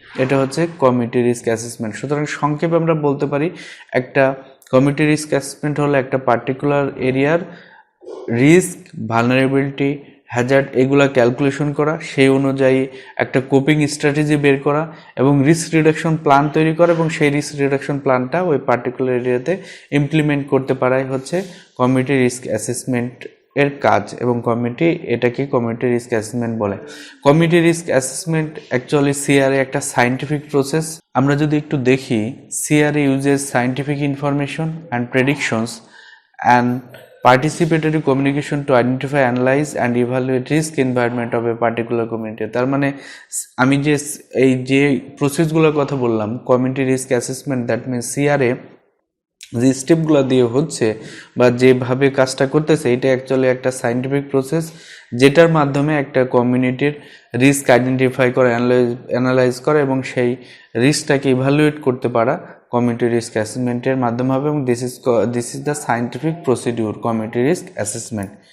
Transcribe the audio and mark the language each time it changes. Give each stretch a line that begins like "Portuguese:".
Bangla: এটা হচ্ছে community risk assessment. সুতরাং সংক্ষেপে আমরা বলতে পারি একটা কমিউনিটি রিস্ক অ্যাসেসমেন্ট হলো একটা পার্টিকুলার এরিয়ার রিস্ক, ভালনারেবিলিটি, হ্যাজার্ড এগুলা ক্যালকুলেশন করা, সেই অনুযায়ী একটা কোপিং স্ট্র্যাটেজি বের করা এবং রিস্ক রিডাকশন প্ল্যান তৈরি করা এবং সেই রিস্ক রিডাকশন প্ল্যানটা ওই পার্টিকুলার এরিয়াতে ইমপ্লিমেন্ট করতে পারাই হচ্ছে কমিউনিটি রিস্ক অ্যাসেসমেন্ট এর কাজ। এবং এটাকে কমিউনিটি রিস্ক অ্যাসেসমেন্ট বলে। Community risk assessment actually CRA একটা সায়েন্টিফিক প্রসেস।
English: আমরা যদি একটু দেখি, CRA uses scientific information and predictions and participatory communication to identify, analyze and evaluate risk environment of a particular community.
Bangla: তার মানে আমি যে প্রসেসগুলোর কথা বললাম community risk assessment,
English: that means
Bangla: CRA যে স্টেপগুলো দিয়ে হচ্ছে বা যেভাবে কাজটা করতেছে, এটা অ্যাকচুয়ালি একটা সায়েন্টিফিক প্রসেস যেটার মাধ্যমে একটা কমিউনিটির রিস্ক আইডেন্টিফাই করা, অ্যানালাইজ করা এবং সেই রিস্কটাকে ইভ্যালুয়েট করতে পারা কমিউনিটি রিস্ক অ্যাসেসমেন্টের মাধ্যমে হবে এবং
English: this is the scientific procedure
Bangla: community risk assessment.